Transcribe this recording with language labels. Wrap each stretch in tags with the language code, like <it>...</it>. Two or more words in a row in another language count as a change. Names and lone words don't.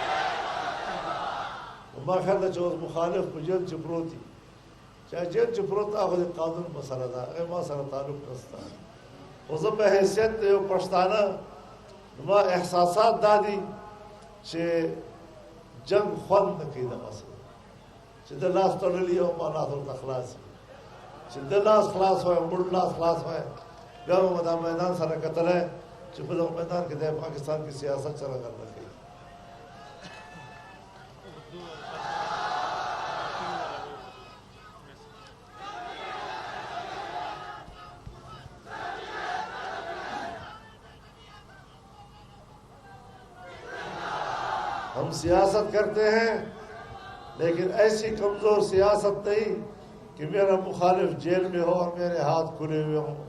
<ps>ما خیال ده چې اوس مخالف په جیل چې پروت دي چې جیل چې پروت هغه د قانون مسله ده هغه ما سره تعلق نشته خو زه په حیثیت د یو پښتانه ما احساسات دا دي چې جنګ خوند نه کوي دغسې چې د لاس تړلی او ما لاس ورته خلاص وي چې د لاس خلاص وای موږ لاس خلاص وای بیا به دا میدان سره کتلی چې په دغه میدان کې د پاکستان کې سیاست څرنګه نه کوي</ps> <ur>ہم سیاست کرتے ہیں لیکن ایسی کمزور سیاست نہیں کہ میرا مخالف جیل میں ہو اور میرے ہاتھ کھلے ہوئے ہوں.</ur>